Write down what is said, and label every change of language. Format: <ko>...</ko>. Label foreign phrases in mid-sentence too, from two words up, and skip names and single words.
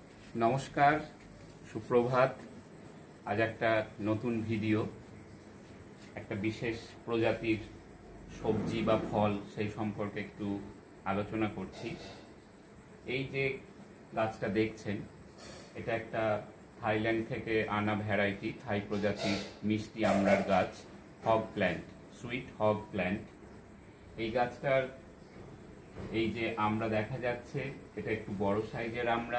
<bn>নমস্কার সুপ্রভাত। আজ এক নতুন ভিডিও এক বিশেষ প্রজাতির সবজি বা ফল সেই সম্পর্কে একটু আলোচনা করছি। এই যে গাছটা দেখছেন এটা একটা থাইল্যান্ড থেকে আনা ভ্যারাইটি থাই প্রজাতির মিষ্টি আমড়ার গাছ</bn> <en>hog plant, sweet hog plant.</en> <bn>এই গাছটার এই যে আমড়া দেখা যাচ্ছে এটা একটু বড় সাইজের আমড়া।</bn>